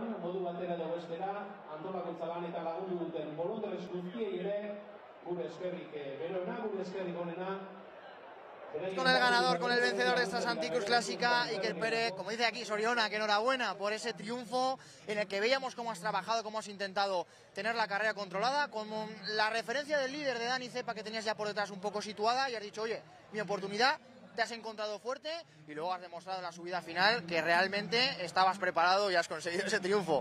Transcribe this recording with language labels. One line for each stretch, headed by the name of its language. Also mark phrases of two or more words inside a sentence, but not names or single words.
Basque: modu batera edo bestera, antolakuntza lan eta lagundu duten boluntaris guztiei ere, gure eskerrik berona, gure eskerrik onena.
Spanish: Con el ganador, con el vencedor de esta Santicruz Clásica, Iker Pérez, como dice aquí Soriona, que enhorabuena por ese triunfo en el que veíamos cómo has trabajado, cómo has intentado tener la carrera controlada, con la referencia del líder de Dani Cepa que tenías ya por detrás un poco situada y has dicho, oye, mi oportunidad, te has encontrado fuerte y luego has demostrado en la subida final que realmente estabas preparado y has conseguido ese triunfo.